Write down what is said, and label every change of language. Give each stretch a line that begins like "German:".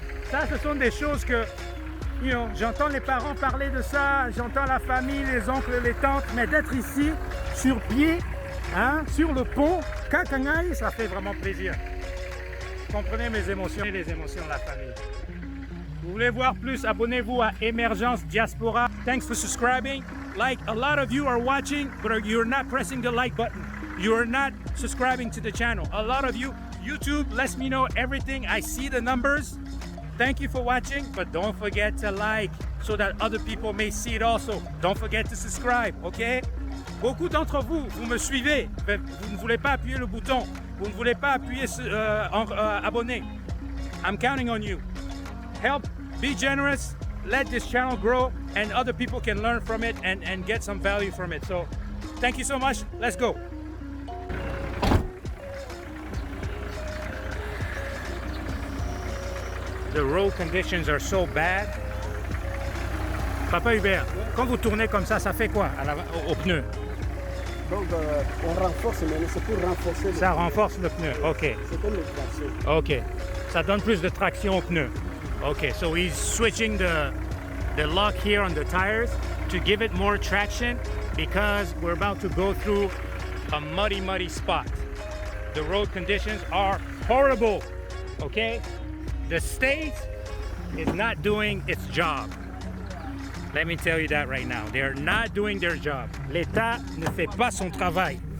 French: Ça, ce sont des choses que j'entends les parents parler de ça, j'entends la famille, les oncles, les tantes, mais d'être ici, sur pied, hein, sur le pont, Kakangai, ça fait vraiment plaisir. Comprenez mes émotions et les émotions de la famille. Vous voulez voir plus, abonnez-vous à Émergence Diaspora.
English: Thanks for subscribing. Like, a lot of you are watching, but you're not pressing the like button. You're not subscribing to the channel. A lot of you, YouTube lets me know everything. I see the numbers. Thank you for watching, but don't forget to like so that other people may see it also. Don't forget to subscribe, okay?
French: Beaucoup d'entre vous, vous me suivez, mais vous ne voulez pas appuyer le bouton. Vous ne voulez pas appuyer abonner.
English: I'm counting on you. Help, be generous, let this channel grow, and other people can learn from it and get some value from it. So, thank you so much. Let's go. The road conditions are so bad.
French: Papa Hubert, quand vous tournez comme ça fait quoi au pneu? Donc on renforce, mais c'est pour renforcer. Ça renforce le pneu, ok. C'est comme le traction. Ok, ça donne plus de traction au pneu.
English: Ok, so he's switching the lock here on the tires to give it more traction because we're about to go through a muddy spot. The road conditions are horrible, okay? The state is not doing its job. Let me tell you that right now. They're not doing their job.
French: L'État ne fait pas son travail.